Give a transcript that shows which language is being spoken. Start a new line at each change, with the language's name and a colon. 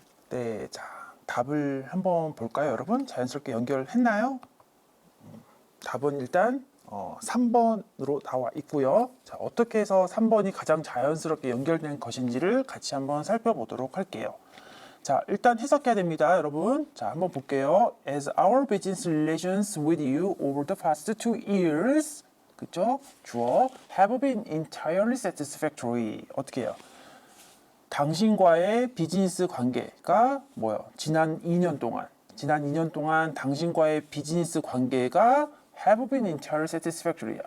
Korean: 네, 자, 답을 한번 볼까요, 여러분? 자연스럽게 연결했나요? 답은 일단 3번으로 나와 있고요. 자, 어떻게 해서 3번이 가장 자연스럽게 연결된 것인지를 같이 한번 살펴보도록 할게요. 자, 일단 해석해야 됩니다, 여러분. 자, 한번 볼게요.
English: As our business relations with you over the past 2 years, 그죠? 주어 have been entirely satisfactory.
Korean: 어떻게 해요? 당신과의 비즈니스 관계가 뭐예요? 지난 2년 동안 당신과의 비즈니스 관계가
English: have been entirely satisfactory.